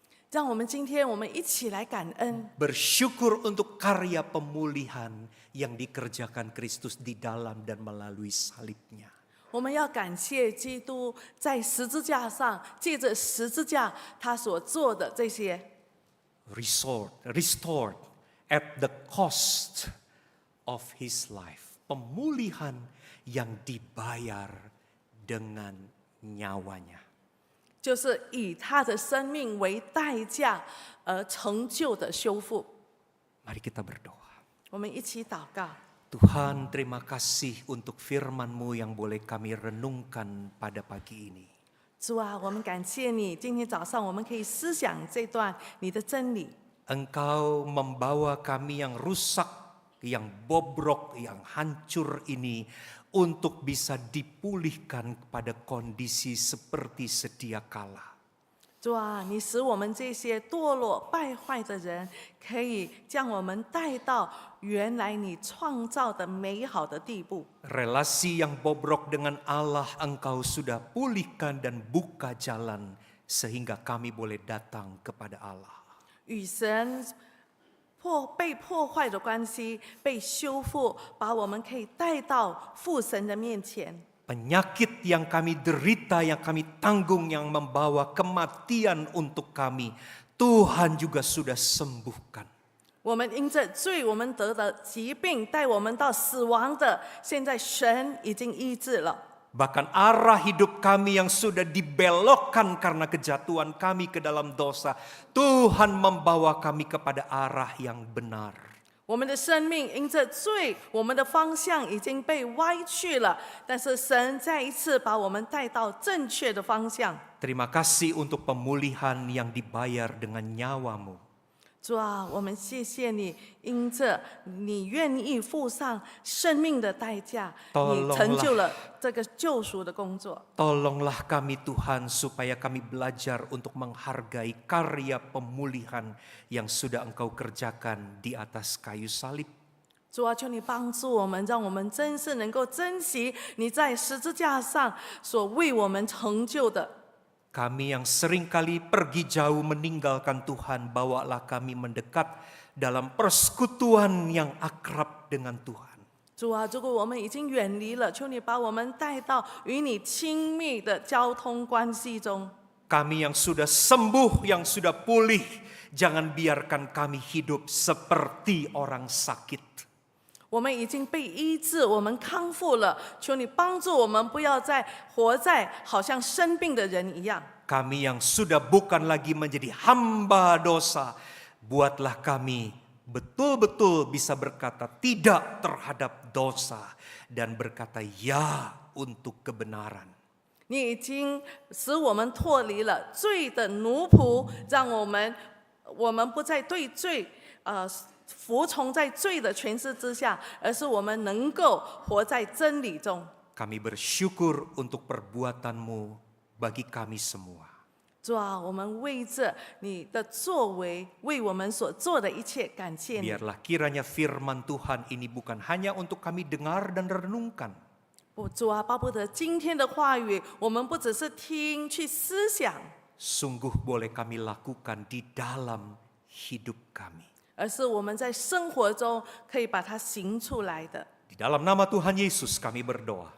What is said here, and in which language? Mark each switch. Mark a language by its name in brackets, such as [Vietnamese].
[Chinese] 让我们今天我们一起来感恩， [Indonesian] Bersyukur untuk karya pemulihan yang dikerjakan Kristus di dalam dan melalui salibnya. [Chinese] 我们要感谢基督在十字架上，借着十字架他所做的这些。 [English] Restored at the cost of his life. [Indonesian] Pemulihan yang dibayar dengan nyawanya. [Chinese] 就是以他的生命为代价而成就的修复。 [Indonesian] Mari kita berdoa. [Chinese] 我们一起祷告， [Indonesian] Tuhan, terima kasih untuk firman-Mu yang boleh kami renungkan pada pagi ini. [Chinese] 主啊，我们感谢你，今天早上我们可以思想这段你的真理。 [Indonesian] Engkau membawa kami yang rusak, yang bobrok, yang hancur ini untuk bisa dipulihkan pada kondisi seperti sedia kala. [Chinese] 主啊，你使我们这些堕落败坏的人，可以将我们带到原来你创造的美好的地步。 [Indonesian] Relasi yang bobrok dengan Allah Engkau sudah pulihkan dan buka jalan sehingga kami boleh datang kepada Allah. [Chinese] 与神被破坏的关系被修复，把我们可以带到父神的面前。 [Indonesian] Penyakit yang kami derita, yang kami tanggung, yang membawa kematian untuk kami, Tuhan juga sudah sembuhkan. [Chinese] 我们因着罪，我们得的疾病带我们到死亡的，现在神已经医治了。 [Indonesian] Bahkan arah hidup kami yang sudah dibelokkan karena kejatuhan kami ke dalam dosa, Tuhan membawa kami kepada arah yang benar. [Chinese] 我们的生命因着罪，我们的方向已经被歪去了，但是神再一次把我们带到正确的方向。 [Indonesian] Terima kasih untuk pemulihan yang dibayar dengan nyawa-Mu. [Chinese] 主啊，我们谢谢你，因着你愿意付上生命的代价，你成就了这个救赎的工作。 [Indonesian] Tolonglah kami Tuhan supaya kami belajar untuk menghargai karya pemulihan yang sudah Engkau kerjakan di atas kayu salib. [Chinese] 主啊，求你帮助我们，让我们真是能够珍惜你在十字架上所为我们成就的。 [Indonesian] Kami yang seringkali pergi jauh meninggalkan Tuhan, bawalah kami mendekat dalam persekutuan yang akrab dengan Tuhan. [Chinese] 主啊，如果我们已经远离了，求你把我们带到与你亲密的交通关系中。 [Indonesian] Kami yang sudah sembuh, yang sudah pulih, jangan biarkan kami hidup seperti orang sakit. [Chinese] 我们已经被医治，我们康复了，求你帮助我们，不要再活在好像生病的人一样。 [Indonesian] Kami yang sudah bukan lagi menjadi hamba dosa, buatlah kami betul-betul bisa berkata tidak terhadap dosa dan berkata ya untuk kebenaran. [Chinese] 你已经使我们脱离了罪的奴仆，让我们不再对罪服从在罪的权势之下，而是我们能够活在真理中。 [Indonesian] Kami bersyukur untuk perbuatan-Mu bagi kami semua. [Chinese] 主啊，我们为着你的作为，为我们所做的一切感谢你。 [Indonesian] Biarlah kiranya firman Tuhan ini bukan hanya untuk kami dengar dan renungkan, [Chinese] 主啊，巴不得今天的话语，我们不只是听去思想， [Indonesian] sungguh boleh kami lakukan di dalam hidup kami. [Chinese] 而是我们在生活中可以把它行出来的。 [Indonesian] Di dalam nama Tuhan Yesus kami berdoa.